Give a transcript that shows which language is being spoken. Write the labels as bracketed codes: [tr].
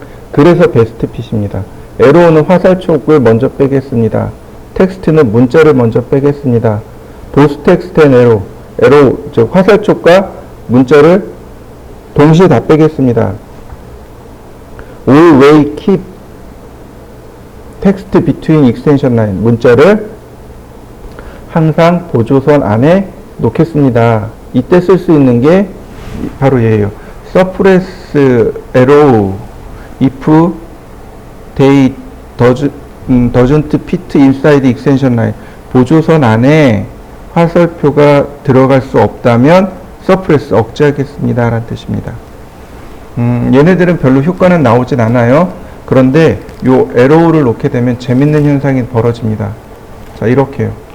[ko] 그래서 베스트 핏입니다. 에로우는 화살촉을 먼저 빼겠습니다. 텍스트는 문자를 먼저 빼겠습니다. 보스 텍스트 앤 에로우, 즉 화살촉과 문자를 동시에 다 빼겠습니다. [en] always keep text between extension line. [ko] 문자를 항상 보조선 안에 놓겠습니다. 이때 쓸 수 있는 게 바로 얘예요. [en] suppress arrow if they doesn't fit inside extension line. [ko] 보조선 안에 화살표가 들어갈 수 없다면 suppress, 억제하겠습니다 라는 뜻입니다. 얘네들은 별로 효과는 나오진 않아요. 그런데 요 arrow를 놓게 되면 재밌는 현상이 벌어집니다. 자, 이렇게요.